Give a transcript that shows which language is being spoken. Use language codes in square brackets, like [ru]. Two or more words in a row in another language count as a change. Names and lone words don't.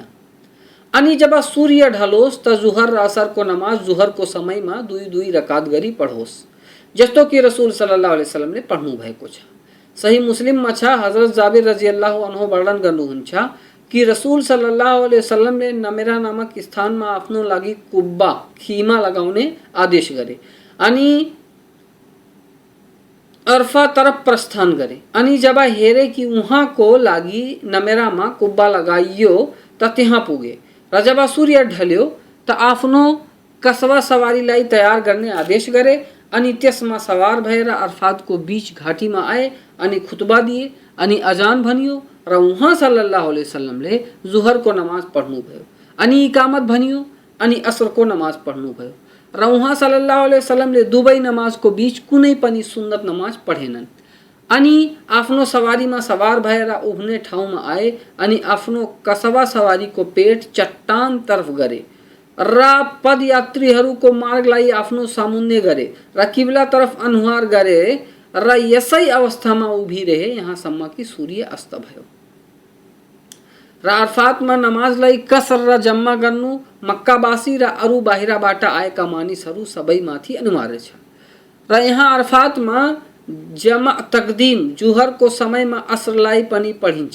[ne] अनि जब सूर्य ढलोस् त जुहर र असरको नमाज जुहरको समयमा 2-2 रकात गरी पढोस्, जस्तो कि रसूल [ar] صلى الله عليه وسلم [ne] पढ्नु भएको छ। सही मुस्लिममा छ, हजरत जाबिर [ar] رضي الله عنه [ne] वर्णन गर्नुहुन्छ कि रसूल [ar] صلى الله عليه وسلم [ne] नमेरा नामक स्थानमा आफ्नो लागि कुब्बा खीमा लगाउने आदेश गरे अनि अरफा तरफ प्रस्थान गरे। अनि जब हेरे कि उहाँको लागि नमेरामा कुब्बा लगाइयो त त्यहाँ पुगे, र जब सूर्य ढल्यो त आफ्नो कसवा सवारीलाई तयार गर्ने आदेश गरे अनि त्यसमा सवार भएर अरफातको बीच घाटीमा आए अनि खुतबा दिए अनि अजान भनियो र उहाँ [ar] صلى الله عليه وسلم [ne] जुहरको नमाज पढ्नु भयो अनि इकामत भनियो अनि असरको नमाज पढ्नु भयो, र उहाँ [ar] صلى الله عليه وسلم [ne] दुवै नमाजको बीच कुनै पनि सुन्नत नमाज पढेनन्। अनि आफ्नो सवारीमा सवार भएर उभ्ने ठाउँमा आए अनि आफ्नो कसवा सवारीको पेट चट्टान तरफ गरे र पदयात्रीहरूको मार्गलाई आफ्नो सामुन्ने गरे र किबला तरफ अनुहार गरे र यसै अवस्थामा उभिरहे यहाँसम्म कि सूर्य अस्त भयो। र अरफातमा नमाजलाई कसर र जम्मा गर्नु मक्कावासी र अरू बाहिरबाट आएका मानिसहरू सबैमाथि अनिवार्य छ। र यहाँ अरफातमा [ar] جمع تقديم [ne] जुहरको समयमा असरलाई पनि पढिन्छ।